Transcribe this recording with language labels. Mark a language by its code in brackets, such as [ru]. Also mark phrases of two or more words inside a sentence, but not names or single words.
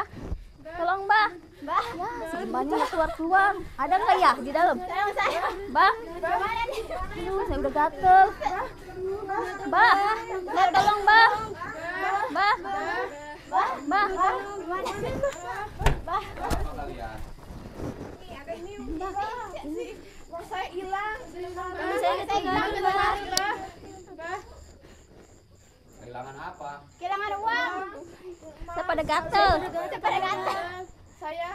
[id] Tolong bah. Bah. Ya, si Mbahnya nggak keluar. Ada nggak ya di dalam? Bah. Aduh, saya udah gatel. Bah. Bah tolong bah. Bah. Bah. Bah. Saya hilang. Saya ketinggalan bah. Kehilangan apa? Kehilangan uang. Saya pada gatel. Saya